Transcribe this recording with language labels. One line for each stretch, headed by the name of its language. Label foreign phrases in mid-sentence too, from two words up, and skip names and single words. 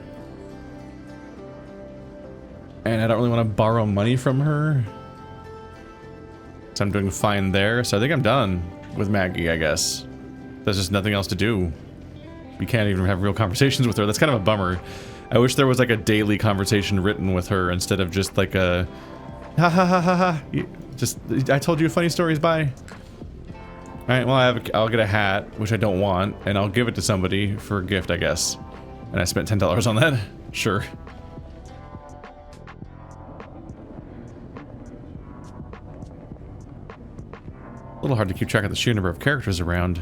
English: And I don't really want to borrow money from her. So I'm doing fine there. So I think I'm done with Maggie, I guess. There's just nothing else to do. We can't even have real conversations with her. That's kind of a bummer. I wish there was like a daily conversation written with her instead of just like a... Ha ha ha ha ha. Just, I told you funny stories, bye. Alright, well I'll get a hat, which I don't want, and I'll give it to somebody for a gift, I guess. And I spent $10 on that? Sure. A little hard to keep track of the sheer number of characters around.